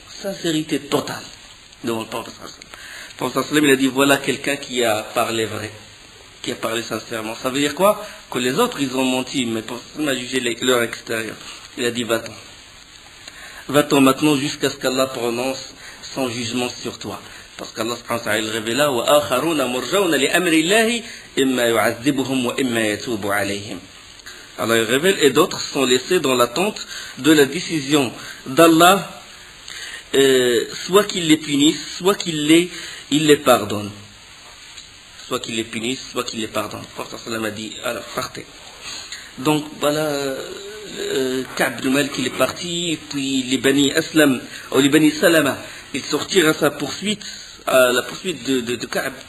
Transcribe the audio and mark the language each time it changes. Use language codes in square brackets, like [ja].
[fr] Sincérité totale devant le prophète. Le prophète il a dit, voilà quelqu'un qui a parlé vrai, qui a parlé sincèrement. Ça veut dire quoi? Que les autres, ils ont menti, mais le prophète a jugé leur extérieur. Il a dit, va-t'en. Va-t'en maintenant jusqu'à ce qu'Allah prononce son jugement sur toi. Parce qu'Allah subhanahu wa ta'ala révéla [ar] وَآخَرُونَ مُرْجَوْنَ لِأَمْرِ اللَّهِ إِمَّا يُعَذِّبُهُمْ وَإِمَّا يَتُوبُ عَلَيْهِمْ. [fr] Allah il révèle, et d'autres sont laissés dans l'attente de la décision d'Allah, soit qu'il les punisse, soit qu'il les pardonne. Soit qu'il les punisse, soit qu'il les pardonne. Le prophète sallam a dit, alors partez. Donc voilà, Ka'b ibn Malik il est parti, puis les Bani Aslam, ou les Bani Salama, ils sortirent à sa poursuite, à la poursuite de Ka'b.